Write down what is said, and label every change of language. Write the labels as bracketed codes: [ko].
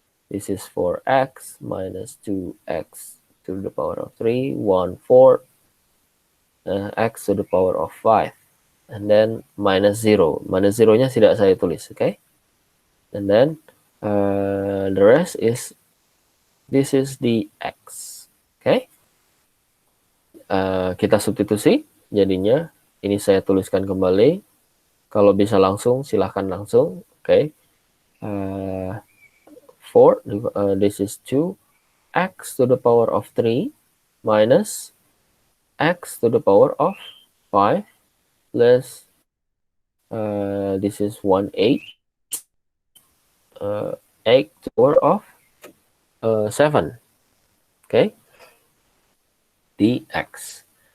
[en] This is 4x minus 2x to the power of 3, 1/4 x to the power of 5. And then minus 0. [id] Minus 0-nya tidak saya tulis, okay? [en] And then the rest is, this is the x, okay? [id] Kita substitusi, jadinya ini saya tuliskan kembali. Kalau bisa langsung, silahkan langsung, okay? [en] 4, this is 2x to the power of 3 minus x to the power of 5 plus this is 1/8 8 to the power of 7, okay, dx.